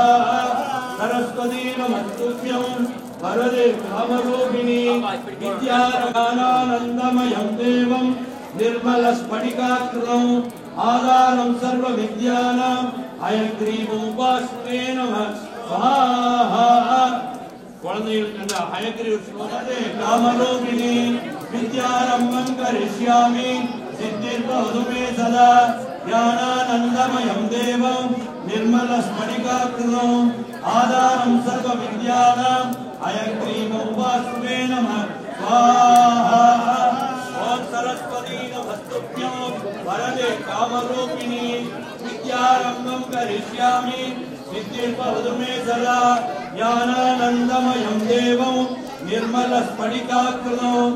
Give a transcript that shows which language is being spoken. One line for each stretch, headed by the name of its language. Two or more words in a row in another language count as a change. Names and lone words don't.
Sanskrit: సరస్వతీ నమస్తుభ్యం వరదే కామరూపిణి విద్యానందమయం దేవం నిర్మలస్ఫటికాకృతం ఆధారం సర్వ విద్యానాం హయగ్రీవముపాస్మగే నమః స్వాహా. குழந்தைகளுக்கு हयग्रीवरदे कामरूपिणि विद्यारम्भं करिष्यामि सिद्धिर्भवतु मे सदा. ज्ञानानन्दमयं देवं निर्मलस्फटिकाकृतं आधारं सर्वविद्यानां हयग्रीवमुपास्मगे नमः स्वाहा। ओम वरदे कामरूपिणी विद्यारम्भं करिष्यामि सिद्धिर्भवतु मे सदा ज्ञानानन्दमयं देवं निर्मलस्फटिकाकृतिम्